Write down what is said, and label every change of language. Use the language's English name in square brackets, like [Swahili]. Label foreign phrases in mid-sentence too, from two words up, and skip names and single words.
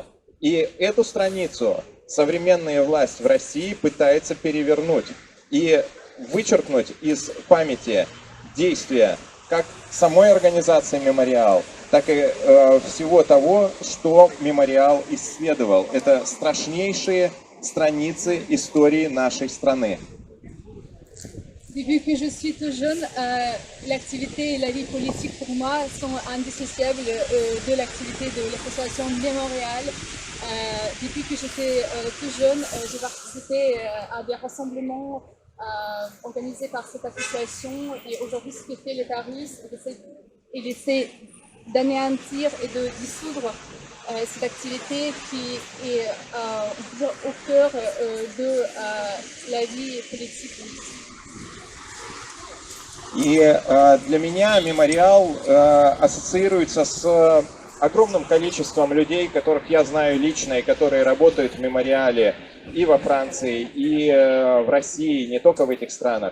[Russian] И эту страницу современная власть в России пытается перевернуть и вычеркнуть из памяти действия как самой организации Мемориал, так и всего того, что Мемориал исследовал. Это страшнейшие страницы истории нашей страны. [French] Depuis que je suis tout jeune, l'activité et la vie politique pour moi sont indissociables de l'activité de l'association Mémorial. Depuis que j'étais tout jeune, j'ai participé à des rassemblements organisés par cette association et aujourd'hui ce que fait l'État russe, il essaie d'anéantir et de dissoudre cette activité qui est au cœur de la vie politique. [Russian] И для меня Мемориал ассоциируется с огромным количеством людей, которых я знаю лично и которые работают в Мемориале и во Франции, и в России, не только в этих странах.